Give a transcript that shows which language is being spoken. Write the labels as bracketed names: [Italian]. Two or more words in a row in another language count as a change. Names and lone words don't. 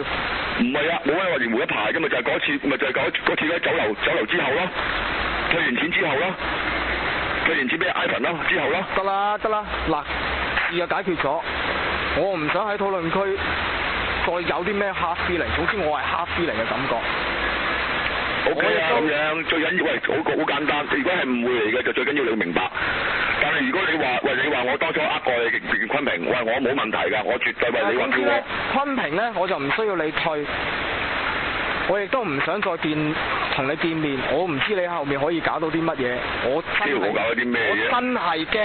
[Cantonese] 唔係啊，冇揾樂園湖一排啫嘛，就係嗰次，嗰次喺酒樓之後咯，退完錢之後咯。退完錢俾 Ivan 啦，之後啦。得啦，嗱，事就解決咗，我唔想喺討論區再有啲咩 [English] hard feeling， [Cantonese] 總之我係 [English] hard feeling [Cantonese] 嘅感覺。OK 啊，咁樣最緊要好簡單，如果係誤會嚟嘅，就最緊要你明白。但係如果你話我當初呃過你昆平，我冇問題㗎，我絕對為你話叫我。昆平咧，我就唔需要你退。我亦都唔想再同你見面，我唔知你後面可以搞到啲乜嘢，我真係驚。